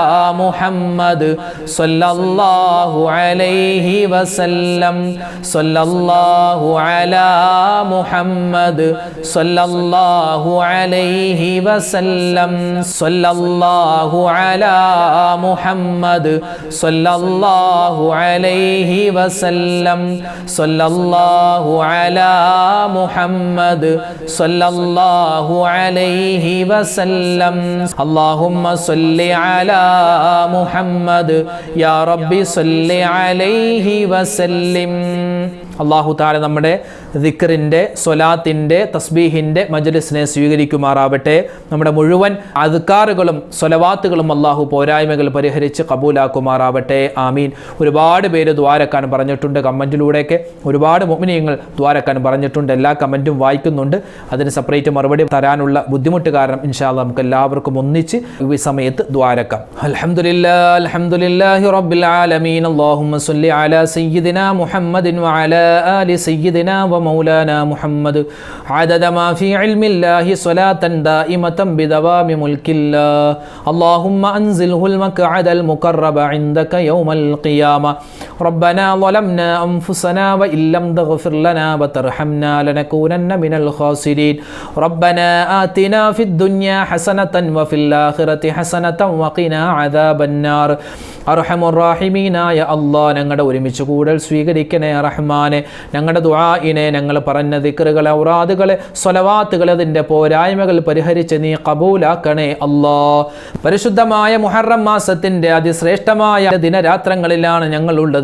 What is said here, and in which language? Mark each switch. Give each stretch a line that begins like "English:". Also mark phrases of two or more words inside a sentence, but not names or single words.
Arabic: محمد صلى الله عليه وسلم صلى الله على محمد صلى الله عليه وسلم صلى الله على محمد صلى الله عليه وسلم صلى الله على محمد صلى الله عليه وسلم اللهم صل على محمد يا ربي صل عليه وسلم
Malayalam: അല്ലാഹു തആല നമ്മുടെ ദിക്റിൻ്റെ സ്വലാത്തിൻ്റെ തസ്ബീഹിൻ്റെ മജ്ലിസിനെ സ്വീകരിക്കുമാറാവട്ടെ. നമ്മുടെ മുഴുവൻ അദ്കാറുകളും സ്വലവാത്തുകളും അല്ലാഹു പോരായ്മകൾ പരിഹരിച്ച് കബൂലാക്കുമാറാവട്ടെ. ആമീൻ. ഒരുപാട് പേര് ദ്വാരക്കാൻ പറഞ്ഞിട്ടുണ്ട് കമൻറ്റിലൂടെയൊക്കെ. ഒരുപാട് മുഅ്മിനീങ്ങൾ ദ്വാരക്കാൻ പറഞ്ഞിട്ടുണ്ട്. എല്ലാ കമൻറ്റും വായിക്കുന്നുണ്ട്. അതിന് സെപ്പറേറ്റ് മറുപടി തരാനുള്ള ബുദ്ധിമുട്ട് കാരണം
Arabic: إن شاء الله
Malayalam: നമുക്ക് എല്ലാവർക്കും ഒന്നിച്ച് ഈ സമയത്ത് ദ്വാരക്കാം.
Arabic: الحمد لله رب العالمين. اللهم صل على سيدنا محمد وعلى آل سيدنا ومولانا محمد عدد ما في علم الله صلاة دائمة بدوام ملك الله اللهم أنزله المقعد المقرب عندك يوم القيامة ربنا ظلمنا أنفسنا وإن لم تغفر لنا وترحمنا لنكونن من الخاسرين ربنا آتنا في الدنيا حسنة وفي الآخرة حسنة وقنا عذاب النار
Malayalam: അർഹമുർറാഹിമീനായ അല്ലാഹ് ഞങ്ങളുടെ ഒരുമിച്ച് കൂടൽ സ്വീകരിക്കണേ റഹ്മാനെ. ഞങ്ങളുടെ ദുആഇനെ, ഞങ്ങൾ പറഞ്ഞ ദിക്റുകൾ, ഔറാദുകൾ, സ്വലവാത്തുകൾ, അതിൻ്റെ പോരായ്മകൾ പരിഹരിച്ച് നീ കബൂലാക്കണേ അല്ലാഹ്. പരിശുദ്ധമായ മുഹറം മാസത്തിൻ്റെ അതിശ്രേഷ്ഠമായ ദിനരാത്രങ്ങളിലാണ് ഞങ്ങളുള്ളത്.